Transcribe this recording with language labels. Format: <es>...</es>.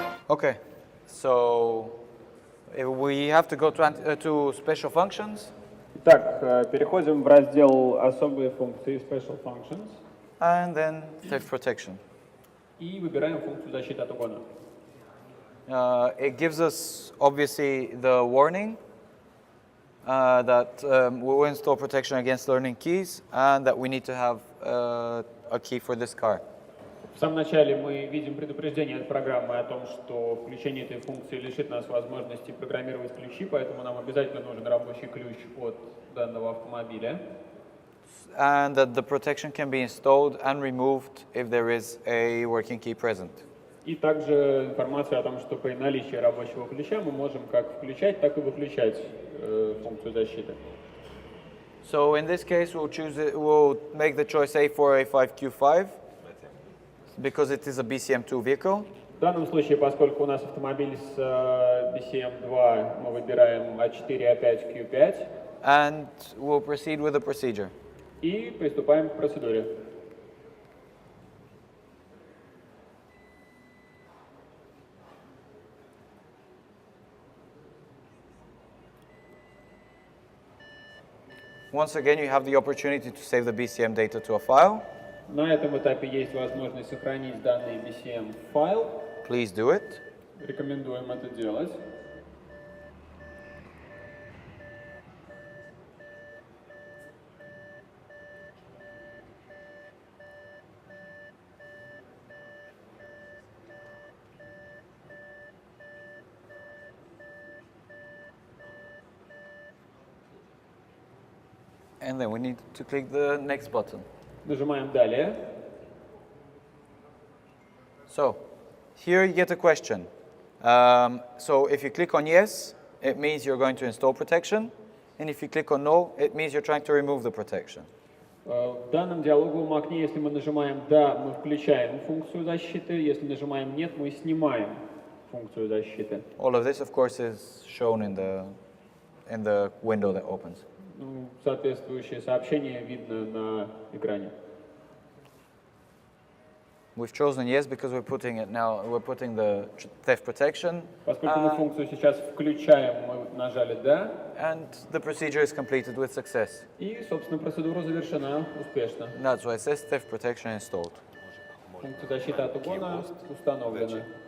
<en>Okay, so we have to go to special functions.</en> <ru>Итак, переходим в раздел «Особые функции» Special Functions</ru> <en>And then theft protection.</en> <ru>и выбираем функцию защиты от угона.</ru> <en>It gives us, obviously, the warning that we will install protection against learning keys and that we need to have a key for this car.</en> <ru>В самом начале мы видим предупреждение от программы о том, что включение этой функции лишит нас возможности программировать ключи, поэтому нам обязательно нужен рабочий ключ от данного автомобиля.</ru> <en>And that the protection can be installed and removed if there is a working key present.</en> <ru>И также информация о том, что при наличии рабочего ключа мы можем как включать, так и выключать функцию защиты.</ru> <en>So in this case, we'll make the choice A4, A5, Q5 because it is a BCM2 vehicle.</en> <ru>В данном случае, поскольку у нас автомобиль с BCM2, мы выбираем A4, A5, Q5.</ru> <en>And we'll proceed with the procedure.</en> <ru>И приступаем к процедуре.</ru> <en>Once again, you have the opportunity to save the BCM data to a file.</en> <ru>На этом этапе есть возможность сохранить данный BCM файл.</ru> <en>Please do it.</en> <ru>Рекомендуем это делать.</ru> <en>And then we need to click the next button.</en> <ru>Нажимаем «Далее».</ru> <en>So, here you get a question. So if you click on yes, it means you're going to install protection. And if you click on no, it means you're trying to remove the protection.</en> <ru>В данном диалоговом окне, если мы нажимаем «Да», мы включаем функцию защиты. Если нажимаем «Нет», мы снимаем функцию защиты.</ru> <en>All of this, of course, is shown in the window that opens.</en> <ru>Соответствующее сообщение видно на экране.</ru> <en>We've chosen yes because we're putting the theft protection.</en> <ru>Поскольку мы функцию сейчас включаем, мы нажали «Да».</ru> <en>And the procedure is completed with success.</en> <ru>И, собственно, процедура завершена успешно.</ru> <en>That's why it says theft protection installed.</en> <ru>Функция защиты от угона установлена.</ru>